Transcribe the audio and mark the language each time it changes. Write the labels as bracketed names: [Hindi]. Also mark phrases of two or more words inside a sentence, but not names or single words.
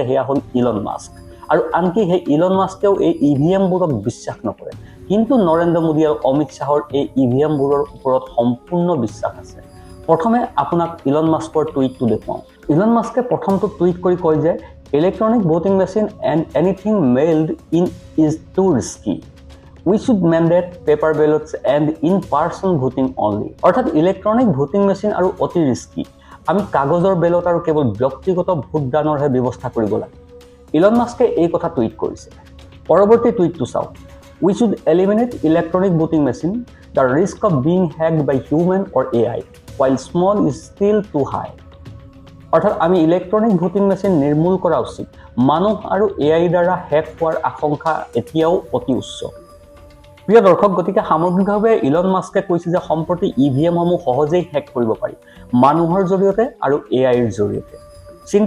[Assamese] সেয়া হ'ল ইলন মাস্ক আৰু আনকি সেই ইলন মাস্কেও এই ইভিএমবোৰক বিশ্বাস নকৰে কিন্তু নৰেন্দ্ৰ মোদী আৰু অমিত শ্বাহৰ এই ইভিএমবোৰৰ ওপৰত সম্পূৰ্ণ বিশ্বাস আছে প্ৰথমে আপোনাক ইলন মাস্কৰ টুইটটো দেখুৱাওঁ ইলন মাস্কে প্ৰথমটো টুইট কৰি কয় যে [English] electronic voting machine and anything mailed in is too risky We should mandate paper ballots and in-person voting only. [Assamese] অৰ্থাৎ [English] electronic voting machine [Assamese] আৰু অতি ৰিস্কি আমি কাগজৰ বেলট আৰু কেৱল ব্যক্তিগত ভোটদানৰহে ব্যৱস্থা কৰিব লাগে ইলন মাস্কে এই কথা টুইট কৰিছে পৰৱৰ্তী টুইটটো চাওক [English] We should eliminate electronic voting machine. The risk of being hacked by human or AI, while small, is still too high. [Assamese] অৰ্থাৎ আমি [English] electronic voting machine [Assamese] নিৰ্মূল কৰা উচিত মানুহ আৰু AI দ্বাৰা হেক হোৱাৰ আশংকা এতিয়াও অতি উচ্চ প্ৰিয় দৰ্শক গতিকে সামগ্ৰিকভাৱে ইলন মাস্কে কৈছে যে সম্প্ৰতি ইভিএমসমূহ সহজেই হেক কৰিব পাৰি মানুহৰ জৰিয়তে আৰু এআইৰ জৰিয়তে চিন্তা